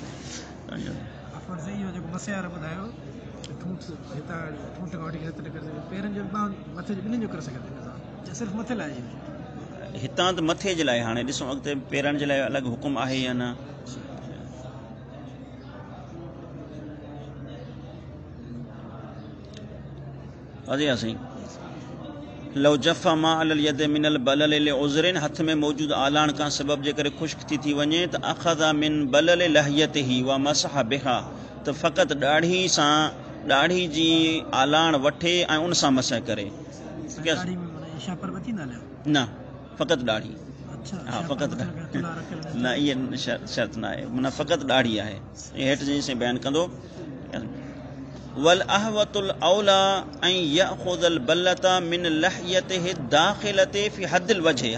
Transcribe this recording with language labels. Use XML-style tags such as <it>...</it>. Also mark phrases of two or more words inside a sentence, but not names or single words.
<sd>हितां त मथे जे लाइ, हाणे ॾिसूं अॻिते पेरनि जे लाइ अलॻि हुकुम आहे या न।</sd> <ar>साईं لو جف ما على اليد من البلل لعذر,</ar> <sd>हथ में मौजूद आलाण खां सबब जे करे ख़ुश्क थी वञे त</sd> <ar>أخذ من بلل لحيته ومسح بها,</ar> <sd>त फ़क़ति ॾाढ़ी जी आलाण वठे ऐं उन सां मसह करे, न फ़क़ति ॾाढ़ी, हाँ फ़क़ति न इहे शर्त न आहे माना फ़क़ति ॾाढ़ी आहे हेठि जेसिं बयानु कंदो</sd> <ar>والأحوط الأولى</ar> <sd>ऐं</sd> <ar>يأخذ البلة من لحيته الداخلة في حد الوجه.</ar>